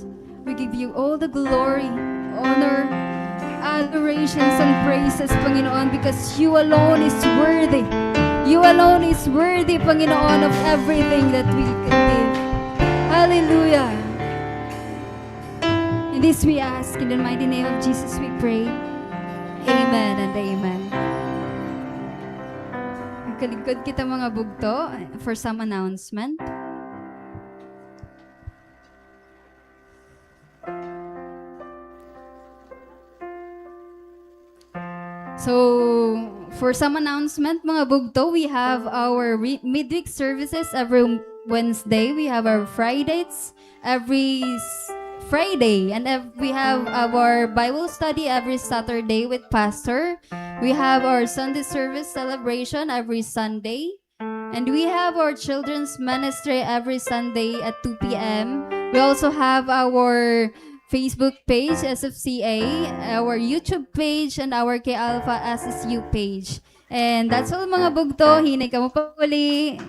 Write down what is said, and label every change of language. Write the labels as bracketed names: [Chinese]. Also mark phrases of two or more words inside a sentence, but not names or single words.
[English] We give you all the glory, honor, adorations, and praises, Panginoon, because you alone is worthy. You alone is worthy, Panginoon, of everything that we can give. Hallelujah. And this we ask in the mighty name of Jesus we pray. Amen and amen. [Hiligaynon] Kaligod kita mga bugto [English] for some announcement. So, for some announcement, [Hiligaynon] mga bugto, [English] we have our midweek services every Wednesday. We have our Fridays every Friday. And we have our Bible study every Saturday with Pastor. We have our Sunday service celebration every Sunday. And we have our children's ministry every Sunday at 2 p.m. We also have our Facebook page, SFCA, our YouTube page, and our K Alpha SSU page. And that's all [Hiligaynon] mga bugto. Hinay ka mo pa uli.